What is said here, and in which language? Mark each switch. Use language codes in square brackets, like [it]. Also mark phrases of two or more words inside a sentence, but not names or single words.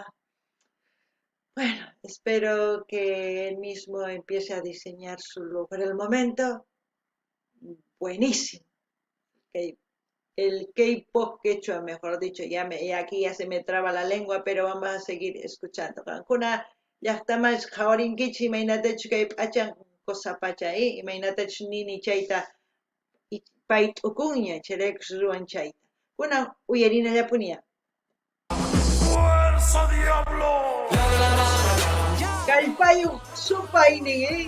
[es] Bueno, espero que él mismo empiece a diseñar su look. Por el momento, buenísimo. El K-pop quechua, mejor dicho, aquí ya se me traba la lengua, pero vamos a seguir escuchando. [qu] Kuna llaqtamas qhawarinkichis imaynatachu kay p'achan qosapacha imaynatachu nini chayta pay t'ukunña chayraykus ruwan chayta. Kunan uyarinallapuña. [es] ¡Fuerza, diablo! [qu] Kallpayuq supaynin,